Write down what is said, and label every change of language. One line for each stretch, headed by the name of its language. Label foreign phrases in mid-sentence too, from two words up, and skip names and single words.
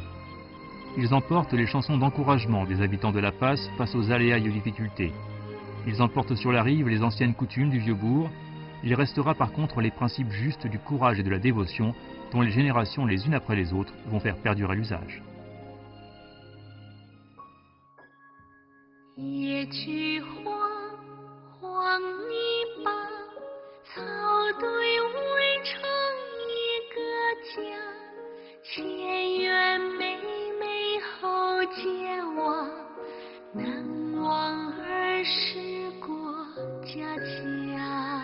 French: Ils emportent les chansons d'encouragement des habitants de La Passe face aux aléas et aux difficultés. Ils emportent sur la rive les anciennes coutumes du vieux bourg. Il restera par contre les principes justes du courage et de la dévotion dont les générations les unes après les autres vont faire perdurer l'usage.
Chinese: 野菊花，黄泥巴，草堆围成一个家。前院妹妹后街娃，难忘儿时过家家。